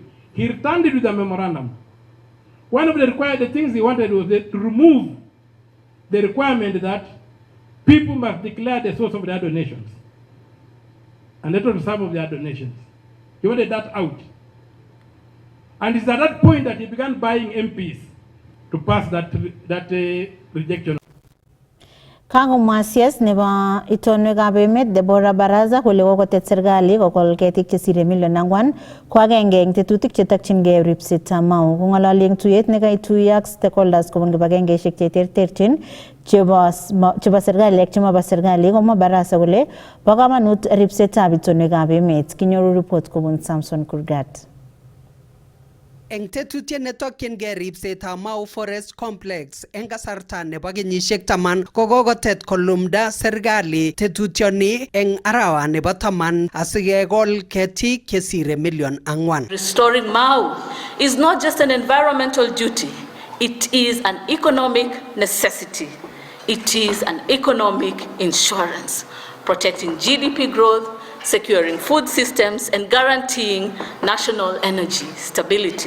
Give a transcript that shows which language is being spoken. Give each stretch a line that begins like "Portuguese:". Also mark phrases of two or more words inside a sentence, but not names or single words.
English: He returned it with a memorandum. One of the required things he wanted was to remove the requirement that people must declare the source of their donations. And that was some of their donations. He wanted that out. And it's at that point that he began buying MPs to pass that rejection.
Kalenjin: Kango Masias nebo itonwekab emet Deborah Baraza kole kokotet serikali kokol ketik chesire million angwan ko agenge eng tetutik chetokyingei ripsetab mau. Kong'ololi eng tuyet nekaituiyo ak stakeholders kobun kibagengeisiek cheterterchin chebo serikali ak chemabo serikali komwa Baraza kole bo kamanut ripsetab itonwekab emet. Kinyoru report kobun Samson Kurgat. Eng tetutiet netokyingei ripsetab Mau Forest Complex eng kasarta nebo kenyisiek 10 kokotet kolumda serikali tetutioni eng arawa nebo 10 asikekol ketik chesire million 4.
English: Restoring Mau is not just an environmental duty, it is an economic necessity. It is an economic insurance, protecting GDP growth, securing food systems, and guaranteeing national energy stability.